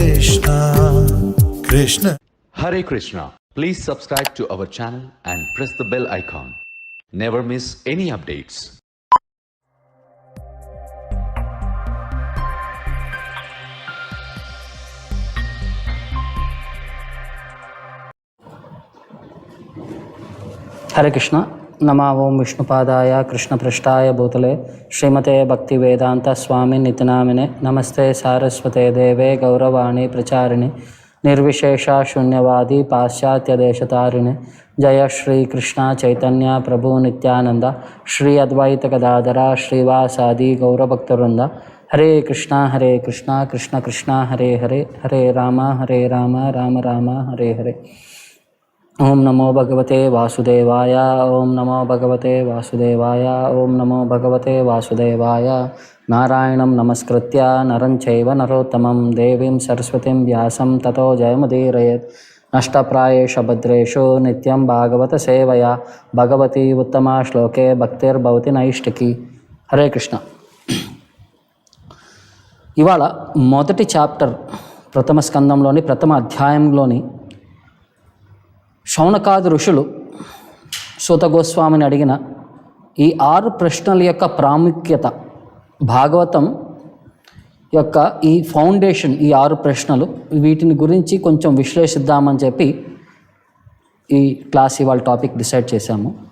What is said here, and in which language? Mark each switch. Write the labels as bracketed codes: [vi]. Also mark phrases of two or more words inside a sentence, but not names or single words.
[en] Krishna Krishna Hare Krishna. Please subscribe to our channel and press the bell icon. Never miss any updates. [sa] हरे कृष्ण नमा ओं विष्णुपादाय कृष्णपृष्ठाय भूतले श्रीमते भक्तिवेदांत स्वामी नितिनामिने नमस्ते सारस्वते देवे गौरवाणी प्रचारिणे निर्विशेष शून्यवादी पाश्चात्यदेशतारिणे जय श्री कृष्ण चैतन्य प्रभु नित्यानंद श्री अद्वैत गदाधर श्रीवासादि गौरभक्तवृंद हरे कृष्ण कृष्ण कृष्ण हरे हरे हरे राम राम राम हरे हरे ओम नमो भगवते वासुदेवाय ओम नमो भगवते वासुदेवाय ओम नमो भगवते वासुदेवाय नारायणं नमस्कृत्य नरं चैव नरोत्तमं देवीं सरस्वतीं व्यासं ततो जयमुदीरयेत् नष्टप्रायेषु भद्रेषु नित्यं भागवत सेवया भगवती उत्तमा श्लोके भक्तिर्भवति नैष्टिकी हरे कृष्ण [te] ఇవాళ మొదటి చాప్టర్ ప్రథమ స్కందంలోని ప్రథమ అధ్యాయంలోని శౌనకాది ఋషులు సూత గోస్వామిని అడిగిన ఈ 6 ప్రశ్నల యొక్క ప్రాముఖ్యత భాగవతం యొక్క ఈ ఫౌండేషన్ ఈ 6 ప్రశ్నలు వీటిని గురించి కొంచెం విశ్లేషిద్దామని చెప్పి ఈ క్లాస్ ఇవాళ [en] topic decide [te] చేశాము.